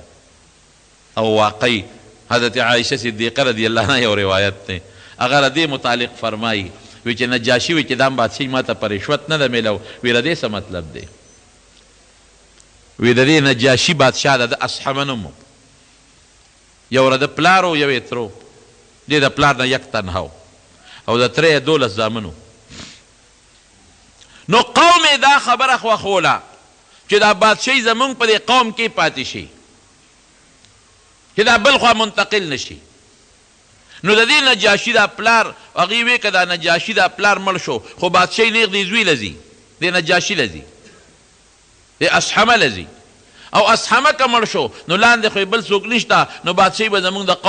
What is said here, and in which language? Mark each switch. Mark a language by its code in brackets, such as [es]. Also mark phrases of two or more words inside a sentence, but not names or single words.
[ps] او واقعي حضرت عایشه صدیقه [ar] رضی الله عنها [ps] یو روایت دی، هغه د دې متعلق فرمایي، وی چې نجاشي وی چې دا بادشاهي ما ته په رشوت نه ده میلاو. وی د دې څه مطلب دی؟ وی د دې نجاشي بادشاه د اصحمه نوم و، یو د پلار و یو یې ترو، دې د پلار نه یک تنها و او د تره یې 12 زامنو. نو قوم یې دا خبره خوښوله چې دا بادشاهي زمونږ په دې قوم کې پاتې شي، چې دا بل خوا منتقل نشي. نو د دې نجاشي دا پلار هغې وې که دا نجاشي دا پلار مړ شو خو بادشاهي نیغ دې زوی لځي دې نجاشي لځي دې اسحمه لځي او اسحمه که مړ شو نو لاندې خو بل څوک نشته نو بادشاهي به زمونږ د